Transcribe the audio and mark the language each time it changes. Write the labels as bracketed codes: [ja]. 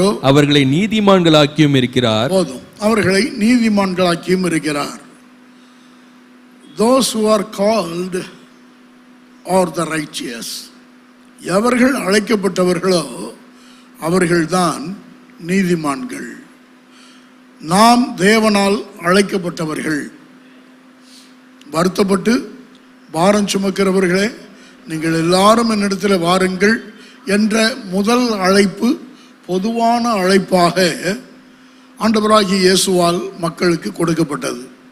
[ta] அவர்களை நீதிமான்களாக்கியும் இருக்கிறார். போதும், அவர்களை நீதிமான்களாக்கியும் இருக்கிறார். [en] Those who are called are the righteous. [ta] எவர்கள் அழைக்கப்பட்டவர்களோ அவர்கள்தான் நீதிமான்கள். நாம் தேவனால் அழைக்கப்பட்டவர்கள். வருத்தப்பட்டு பாரம் சுமக்கிறவர்களே, நீங்கள் எல்லாரும் என்னிடத்தில் வாருங்கள் என்ற முதல் அழைப்பு பொதுவான அழைப்பாக ஆண்டவராகிய இயேசுவால் மக்களுக்கு கொடுக்கப்பட்டது.